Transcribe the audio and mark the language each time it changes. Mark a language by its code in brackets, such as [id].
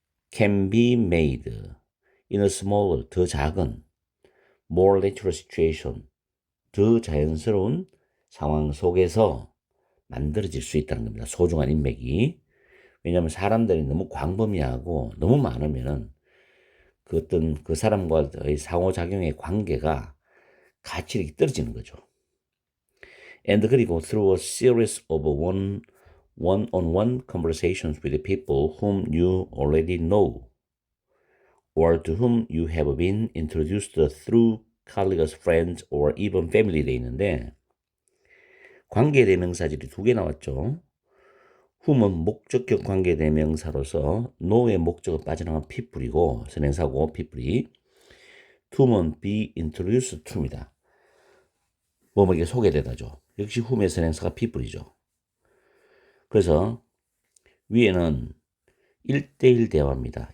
[en] can be made in a smaller, [ko] 더 작은 [en] more natural situation, [ko] 더 자연스러운 상황 속에서 만들어질 수 있다는 겁니다. 소중한 인맥이 왜냐하면 사람들이 너무 광범위하고 너무 많으면은 그 어떤 그 사람과의 상호작용의 관계가 가치력이 떨어지는 거죠. [en] And [ko] 그리고 [en] through a series of one-on-one conversations with the people whom you already know or to whom you have been introduced through colleagues, friends, or even family [ko] 돼 있는데 관계대명사절이 두 개 나왔죠. whom은 목적격 관계대명사로서 know의 목적을 빠져나간 people이고 선행사고 people이 to는 be introduced to입니다. 뭐에게 소개되다죠. 역시 whom의 선행사가 people이죠. 그래서 위에는 1대1 대화입니다.